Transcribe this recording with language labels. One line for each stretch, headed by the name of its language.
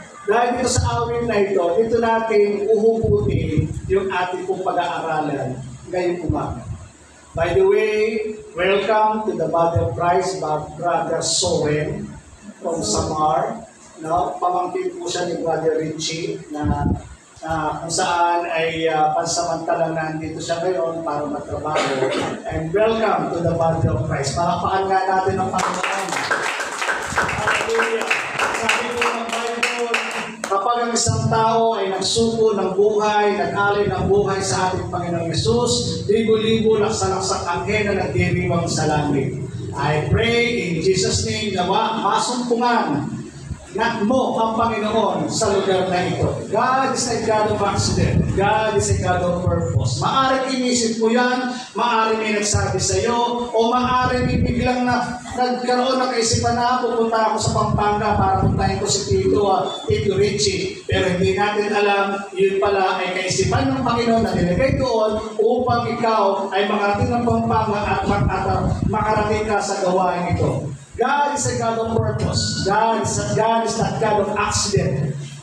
Filipino: Dahil dito sa awit na ito, dito natin uhuputin yung ating pong pag-aaralan ngayong umaga.
English: By the way, welcome to the body of Christ, Brother Soren from Samar. No?
Filipino: Pamangkin po siya ni Brother Richie na kung saan ay pansamantalang nandito siya ngayon para matrabaho.
English: And welcome to the body of Christ.
Filipino: Palakpakan nga natin ang Panginoon.
English: Hallelujah!
Filipino: Sabi po ng Bible, kapag ang isang tao ay nagsuko ng buhay, nag-alay ng buhay sa ating Panginoong Yesus, libo-libo laksa-laksak anghel na nagdiriwang sa langit.
English: I pray in Jesus' name
Filipino: na masumpungan mo ang Panginoon sa lugar na ito.
English: God is a God of accident. God is a God of purpose.
Filipino: Maaaring inisip mo yan, maaaring may nagsabi sa iyo, o maaaring biglang nagkaroon ng kaisipan na pupunta ako sa Pampanga para puntahin ko si Tito Richie. Pero hindi natin alam, yun pala ay kaisipan ng Panginoon na nilagay doon upang ikaw ay makarating ng Pampanga at makarating ka sa gawain ito.
English: God is a God of purpose. God is not God of accident.